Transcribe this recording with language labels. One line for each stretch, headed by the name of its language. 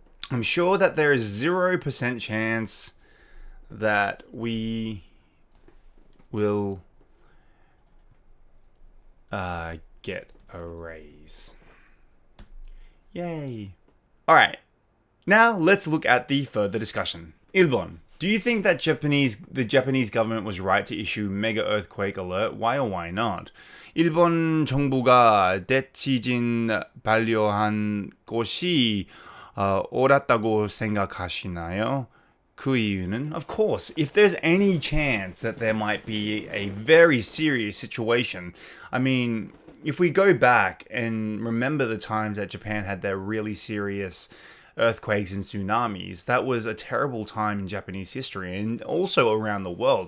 English: I'm sure that there is 0% chance that we will get a raise. Yay. All right. Now, let's look at the further discussion.
Korean: 1번.
English: Do you think that the Japanese government was right to issue mega earthquake alert? Why or why not?
Korean: 1번 정부가 대지진 반려한 것이 옳았다고 생각하시나요? 그 이유는?
English: Of course, if there's any chance that there might be a very serious situation, I mean, if we go back and remember the times that Japan had their really serious earthquakes and tsunamis, that was a terrible time in Japanese history and also around the world.